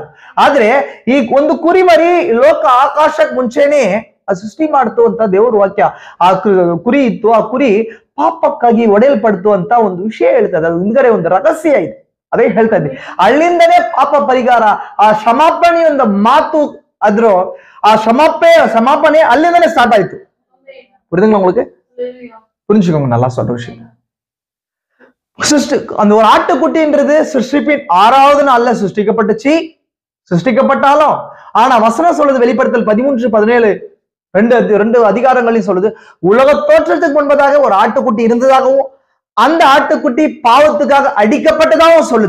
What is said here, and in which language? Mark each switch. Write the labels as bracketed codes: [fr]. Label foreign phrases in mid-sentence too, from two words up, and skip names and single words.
[kn] ಆದ್ರೆ ಈ ಒಂದು ಕುರಿಮರಿ ಲೋಕ ಆಕಾಶಕ್ಕೆ ಮುಂಚೆನೆ ಅದು ಸೃಷ್ಟಿ ಮಾಡ್ತು ಅಂತ ದೇವ್ರ ವಾಕ್ಯ. ಆ ಕುರಿ ಇತ್ತು, ಆ ಕುರಿ ಪಾಪಕ್ಕಾಗಿ ಒಡೆಯಲ್ಪಡ್ತು ಅಂತ ಒಂದು ವಿಷಯ ಹೇಳ್ತದೆ. ಅದು ಹಿಂದ್ಗಡೆ ಒಂದು ರಹಸ್ಯ ಇದೆ, ಅದೇ ಹೇಳ್ತಾ ಇದ್ದೆ. ಅಲ್ಲಿಂದನೇ ಪಾಪ ಪರಿಹಾರ, ಆ ಕ್ಷಮಾಪಣೆ ಒಂದು ಮಾತು, ಅದ್ರ ಆ ಕ್ಷಮಾಪಣೆ ಅಲ್ಲಿಂದನೇ ಸ್ಟಾರ್ಟ್ ಆಯ್ತು. [ta] புரியுதுங்களா உங்களுக்கு? புரிஞ்சுக்கோங்க, நல்லா சொல்ற விஷயம். அந்த ஒரு ஆட்டுக்குட்டின்றது சிருஷ்டிப்பின் 6வது நாள்ல சிருஷ்டிக்கப்பட்டாலும், ஆனா வசனம் சொல்லுது, வெளிப்படுத்தல் 13:17 ரெண்டு அதிகாரங்களையும் சொல்லுது, உலக தோற்றத்துக்கு முன்பதாக ஒரு ஆட்டுக்குட்டி இருந்ததாகவும் அந்த ஆட்டுக்குட்டி பாவத்துக்காக அடிக்கப்பட்டதாகவும் சொல்லுது.